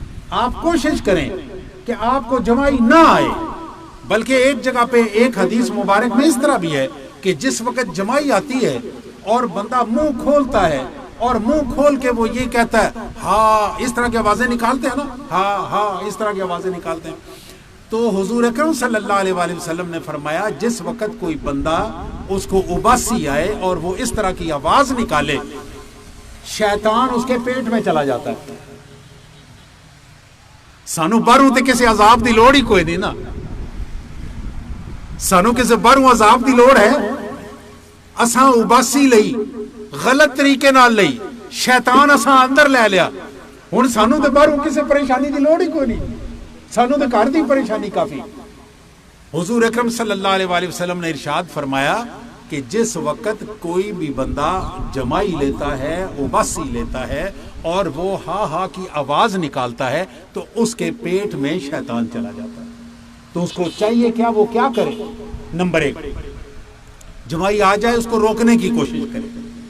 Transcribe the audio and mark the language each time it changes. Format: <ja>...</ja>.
<ur>آپ کوشش کریں کہ آپ کو جمائی نہ آئے. بلکہ ایک جگہ پہ ایک حدیث مبارک میں اس طرح بھی ہے کہ جس وقت جمائی آتی ہے اور بندہ منہ کھولتا ہے, اور منہ کھول کے وہ یہ کہتا ہے ہاں, اس طرح کی آوازیں نکالتے ہیں نا, ہاں ہاں, اس طرح کی آوازیں نکالتے ہیں, تو حضور اکرم صلی اللہ علیہ وآلہ وسلم نے فرمایا جس وقت کوئی بندہ اس کو اباسی آئے اور وہ اس طرح کی آواز نکالے, شیطان اس کے پیٹ میں چلا جاتا ہے.</ur> <pa>سانو باہروں تے کسی عذاب دی لوڑ ہی کوئی نہیں نا, سانو کسی باہروں عذاب دی لوڑ ہے؟ اساں اباسی لئی, غلط طریقے نال لئی, شیطان اساں اندر لے لیا. ہن سانو تے باہروں کسی پریشانی دی لوڑ ہی کوئی نہیں, سانو تے گھر دی پریشانی کافی.</pa> <ur>حضور اکرم صلی اللہ علیہ وآلہ وسلم نے ارشاد فرمایا کہ جس وقت کوئی بھی بندہ جمائی لیتا ہے, اباسی لیتا ہے, اور وہ ہا ہا کی آواز نکالتا ہے, تو اس کے پیٹ میں شیطان چلا جاتا ہے. تو اس کو چاہیے کیا, وہ کیا کرے؟ نمبر 1, جمائی آ جائے اس کو روکنے کی کوشش کرے.</ur>